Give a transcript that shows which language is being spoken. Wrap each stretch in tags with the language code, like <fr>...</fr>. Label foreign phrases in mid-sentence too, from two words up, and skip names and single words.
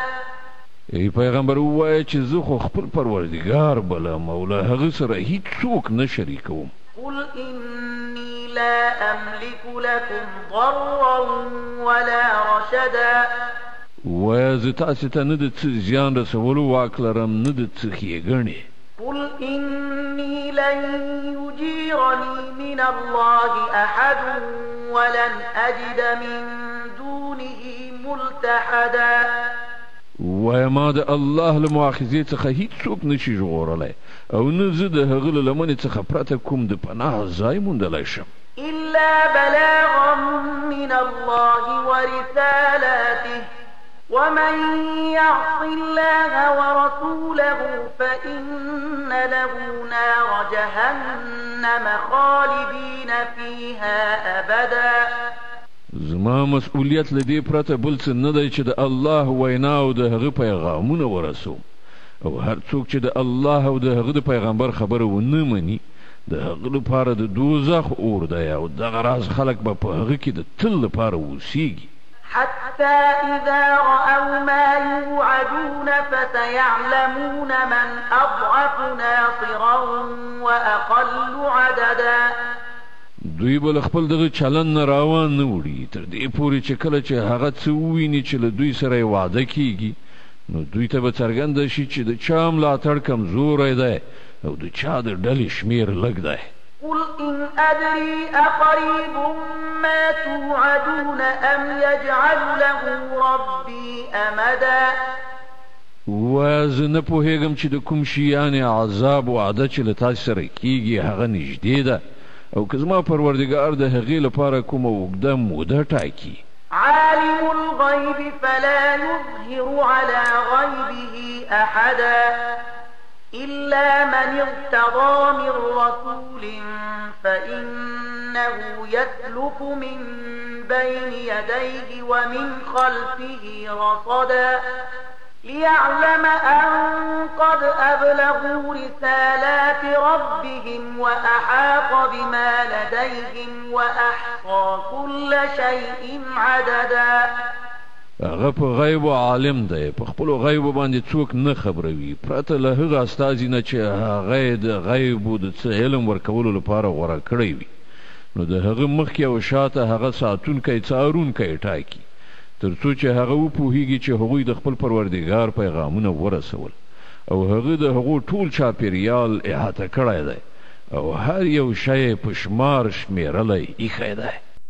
<ps>ای پیغمبر ووایه چې زه خو خپل پروردګار بلم او له هغه سره هیڅ څوک نه شریکوم.</ps> <ar>قل إني لا أملك لكم ضرا ولا رشدا.</ar> <ps>ووایه زه تاسې ته نه د څه زیان رسولو واک لرم نه د څه ښېګڼې.</ps> <ar>قل إني لن يجيرني من الله أحد ولن أجد من دونه ملتحدا.</ar> <ps>ووایه ما د الله له مؤاخذې څخه هیڅ څوک نشي ژغورلی او نه زه د هغه له لمنې څخه پرته کوم د پناه ځای موندلی شم.</ps> <ar>إلا بلاغا من الله ورسالاته ومن يعص الله ورسوله فإن له نار جهنم خالدين فيها أبدا.</ar> <ps>زما مسؤلیت له دې پرته بل څه نه دی چې د الله وینا او د هغه پیغامونه ورسوم، او هر څوک چې د الله او د هغه د پیغمبر خبره ونه مني د هغه لپاره د دوزخ اور دی او دغه راز خلک به په هغه کې د تل لپاره اوسیږي.</ps> <ar>حتى إذا رأوا ما يوعدون فسيعلمون من أضعف ناصرا وأقل عددا.</ar> <ps>دوی به له خپل دغه چلن نه راوان نه وړي تر دې پورې چې کله چې هغه څه وویني چې له دوی سره یې وعده کیږي نو دوی ته به څرګنده شي چې د چا ملاتړ کمزوری دی او د چا د ډلې شمیر لږ دی.</ps> <ar>قل إن أدري أقريب ما توعدون أم يجعل له ربي أمدا.</ar> <ps>ووایه زه نه پوهېږم چې د کوم شي یعنې عذاب وعده چې له تاسې سره کیږي هغه نږدې ده او که زما پروردګار د هغې لپاره کومه اوږده موده ټاکي.</ps> <ar>عالم الغيب فلا يظهر على غيبه أحدا إلا من ارتضى من رسول فإنه يسلك من بين يديه ومن خلفه رصدا ليعلم أن قد أبلغوا رسالات ربهم وأحاط بما لديهم وأحصى كل شيء عددا.</ar> <ps>هغه په غیب عالم دی، په خپلو غیبو باندې څوک نه خبروي پرته له هغه استازي نه چې هغه د غیبو د څه علم ورکولو لپاره غوره کړی وي، نو د هغه مخکې او شاته هغه ساتونکی څارونکی ټاکي تر څو چې هغه وپوهیږي چې هغوی د خپل پروردګار پیغامونه ورسول او هغه د هغو ټول چاپیریال احاطه کړی دی او هر یو شی په شمار شمیرلی ایښی دی.</ps>